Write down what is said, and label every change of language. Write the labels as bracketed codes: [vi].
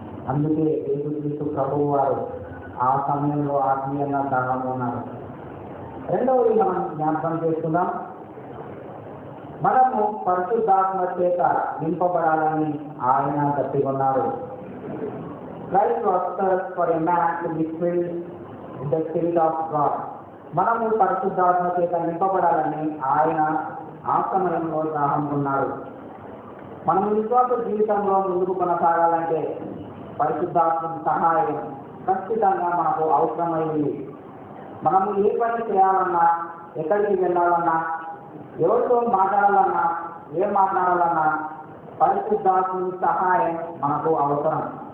[te] అందుకే యేసుక్రీస్తు ప్రభువు వారు ఆ సమయంలో ఆత్మీయంగా దాహం ఉన్నారు. రెండవది మనం జ్ఞాపకం చేసుకుందాం, మనము పరిశుద్ధాత్మ చేత నింపబడాలని ఆయన గట్టిగొన్నారు. [en] Christ was thirst for a man to be filled with the Spirit of God. [te] మనము పరిశుద్ధాత్మ చేత నింపబడాలని ఆయన ఆ సమయంలో దాహం ఉన్నాడు. మనం విశ్వాస జీవితంలో ముందుకు కొనసాగాలంటే పరిశుద్ధాత్మ సహాయం ఖచ్చితంగా మనకు అవసరమైంది. మనము ఏ పని చేయాలన్నా, ఎక్కడికి వెళ్ళాలన్నా, ఎవరితో మాట్లాడాలన్నా, ఏం మాట్లాడాలన్నా పరిశుద్ధాత్మని సహాయం మనకు అవసరం.